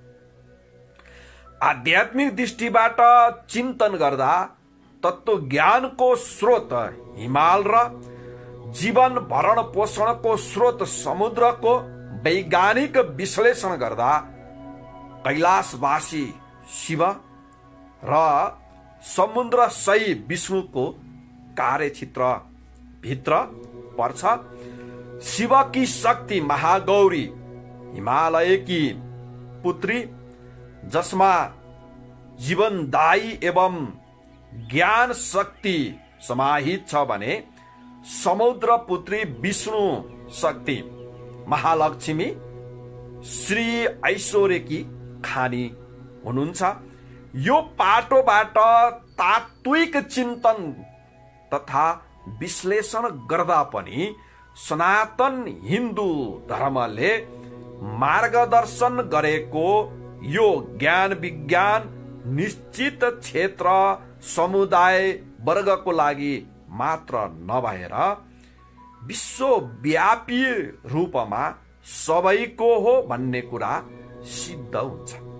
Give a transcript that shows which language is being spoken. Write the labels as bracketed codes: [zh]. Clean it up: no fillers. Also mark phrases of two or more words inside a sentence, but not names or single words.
[ne] आध्यात्मिक दृष्टिबाट चिन्तन गर्दा तत्त्व ज्ञानको स्रोत हिमाल र जीवन भरण पोषणको स्रोत समुद्रको वैज्ञानिक विश्लेषण गर्दा कैलाशवासी शिव र समुद्र सही विष्णुको कार्यक्षेत्र भित्र पर्छ। शिवकी शक्ति महागौरी हिमालयकी पुत्री जसमा जीवनदायी एवं ज्ञान शक्ति समाहित छ भने समुद्र पुत्री विष्णु शक्ति महालक्ष्मी श्री ऐश्वर्यकी खानी हुनुहुन्छ। यो पाटोबाट तात्विक चिन्तन तथा विश्लेषण गर्दा पनि सनातन हिन्दू धर्मले मार्गदर्शन गरेको यो ज्ञान विज्ञान निश्चित क्षेत्र समुदाय वर्गको लागि मात्र नभएर विश्वव्यापी रूपमा सबैको हो भन्ने कुरा सिद्ध हुन्छ।